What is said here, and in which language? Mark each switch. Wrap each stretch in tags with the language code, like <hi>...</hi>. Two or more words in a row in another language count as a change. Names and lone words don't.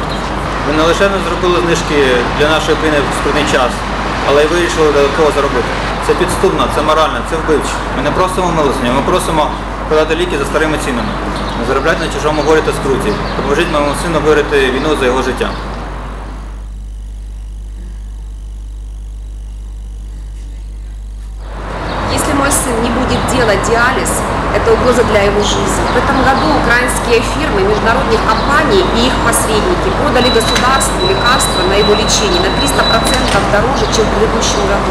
<uk>Ви не лише не зробили знижки для нашої країни в скрутний час, але й вирішили додатково заробити. Це підступно, це морально, це вбивче. Ми не просимо милосердя, ми просимо подати ліки за старими цінами. Не заробляйте на чужому горі та скруті. Допоможіть моєму сину виграти війну за його життя.</uk> <ru>Если мой сын не будет делать диализ, это угроза для его жизни. В этом году украинские фирмы, международные компании и их посредники продали государству лекарства на его лечение на 300% дороже, чем в предыдущем году.</ru>